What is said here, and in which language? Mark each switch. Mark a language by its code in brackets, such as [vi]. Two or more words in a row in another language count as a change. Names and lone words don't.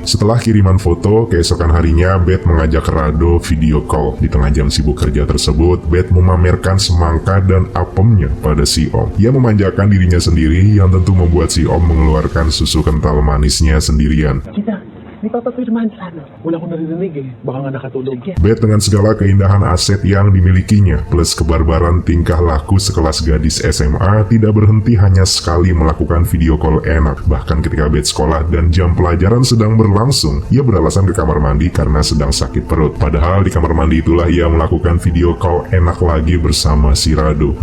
[id] Setelah kiriman foto, keesokan harinya Beth mengajak Rado [en] video call. [id] Di tengah jam sibuk kerja tersebut, Beth memamerkan semangka dan apemnya pada si Om. Ia memanjakan dirinya sendiri yang tentu membuat si Om mengeluarkan susu kental manisnya sendirian. Di Papa Firman sana. [tl] Wala akong naririnig eh. Baka nga nakatulog. [id] Beth dengan segala keindahan aset yang dimilikinya, plus kebarbaran tingkah laku sekelas gadis SMA, tidak berhenti hanya sekali melakukan [en] video call [id] enak. Bahkan ketika Beth sekolah dan jam pelajaran sedang berlangsung, ia beralasan ke kamar mandi karena sedang sakit perut. Padahal di kamar mandi itulah ia melakukan [en] video call [id] enak lagi bersama si Rado.